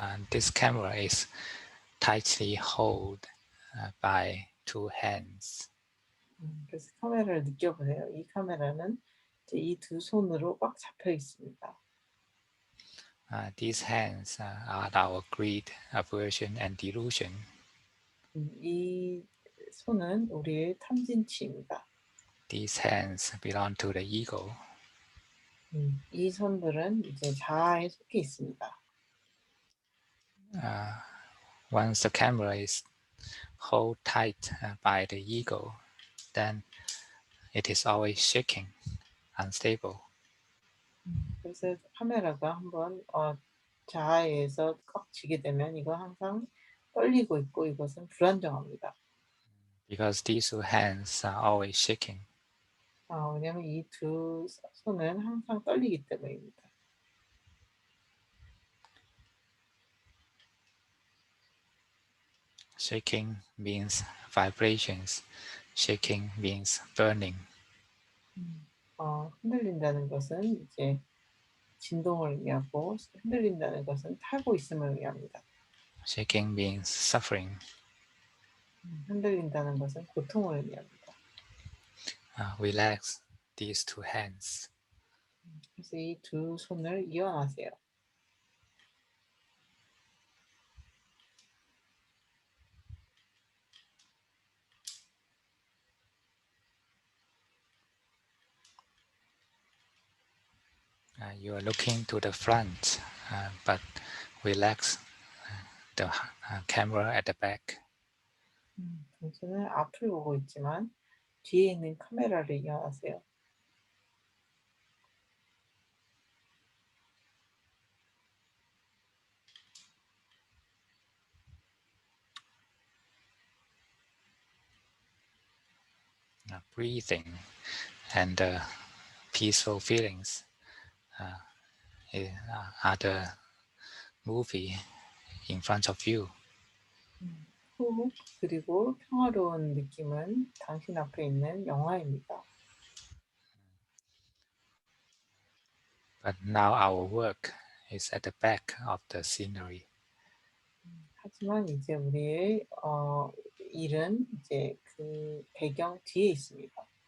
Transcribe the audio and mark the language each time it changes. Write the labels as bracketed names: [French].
[English] This camera is tightly held by two hands. [Korean] 그래서 카메라를 느껴보세요. 이 카메라는 이제 이 두 손으로 꽉 잡혀 있습니다. [English] These hands are our greed, aversion, and delusion. [Korean] 이 손은 우리의 탐진치입니다. [English] These hands belong to the ego. [Korean] 이 손들은 이제 자아에 속해 있습니다. [English] Once the camera is held tight by the ego, then it is always shaking unstable. [Korean] 그래서 카메라가 한번 자아에서 꽉 쥐게 되면 이거 항상 떨리고 있고 이것은 불안정합니다. [English] Because these two hands are always shaking. [Korean] 왜냐하면 이 두 손은 항상 떨리기 때문입니다. [English] Shaking means vibrations. Shaking means burning. [Korean] 흔들린다는 것은 이제 진동을 의미하고 흔들린다는 것은 타고 있음을 의미합니다. [English] Shaking means suffering. [Korean] 흔들린다는 것은 고통을 의미합니다. [English] Relax these two hands. [Korean] 그래서 이 두 손을 이완하세요. [English] You are looking to the front, but relax the camera at the back. [Korean] 당신은 앞을 보고 있지만 뒤에 있는 카메라를 이완하세요. [English] Breathing and peaceful feelings are the movie in front of you. [Korean] 호흡 그리고 평화로운 느낌은 당신 앞에 있는 영화입니다. [English] But now our work is at the back of the scenery. [Korean] 하지만 이제 우리의 일은 이제 그 배경 뒤에 있습니다.